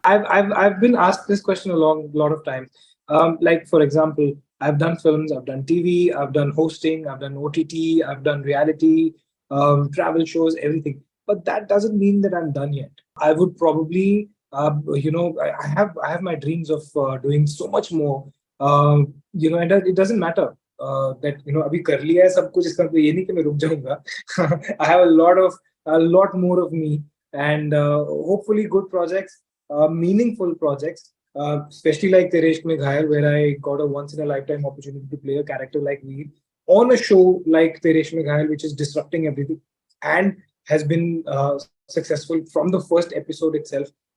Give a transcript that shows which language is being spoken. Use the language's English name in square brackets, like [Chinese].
[English] I've been asked this question a lot of times. Like, for example, I've done films, I've done TV, I've done hosting, I've done OTT, I've done reality, travel shows, everything. But that doesn't mean that I'm done yet. I would probably, I have my dreams of doing so much more. And it doesn't matter that [Hindi] अभी कर लिया है सब कुछ, इसका मतलब ये नहीं कि मैं रुक जाऊंगा. [English] I have a lot more of me, and hopefully good projects, meaningful projects, especially like Teresh Mein Ghayal, where I got a once in a lifetime opportunity to play a character like Veer on a show like Teresh Mein Ghayal, which is disrupting everything and has been successful from the first episode itself.